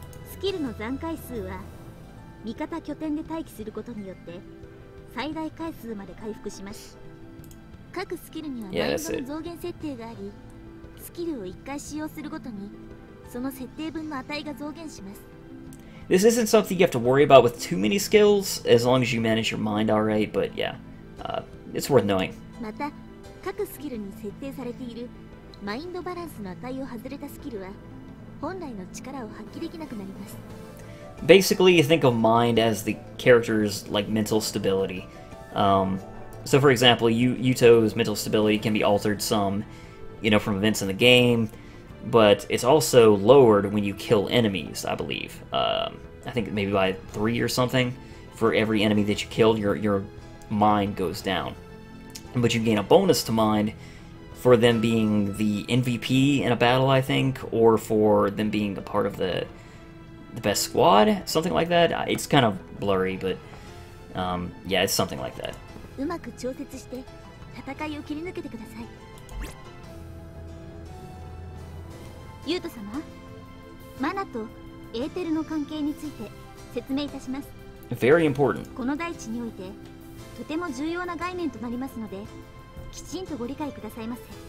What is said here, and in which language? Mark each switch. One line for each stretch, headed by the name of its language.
Japanese: スキルの残回数は味方拠点で待機することによって最大回数まで回復します。各スキルにはマインドの増減設定があり、スキルを1回使用するごとにその設定分の値が増減します。
English: This isn't something you have to worry about with too many skills, as long as you manage your mind alright, but yeah, it's worth knowing. また各スキルに設定されているマインドバランスの値を外れたスキルは本来の力を発揮できなくなります。 Basically, you think of mind as the character's like mental stability. So for example, Yuto's mental stability can be altered some, from events in the game, but it's also lowered when you kill enemies, I believe. I think maybe by 3 or something. For every enemy that you killed, your mind goes down. But you gain a bonus to mind for them being the MVP in a battle, I think, or for them being a part of the best squad, something like that. It's kind of blurry, but yeah, it's something like that.
Japanese: うまく調節して戦いを切り抜けてください。ユウト様、マナとエーテルの関係について説明いたします。
English: Very important.
Japanese: この大地においてとても重要な概念となりますので、きちんとご理解くださいませ。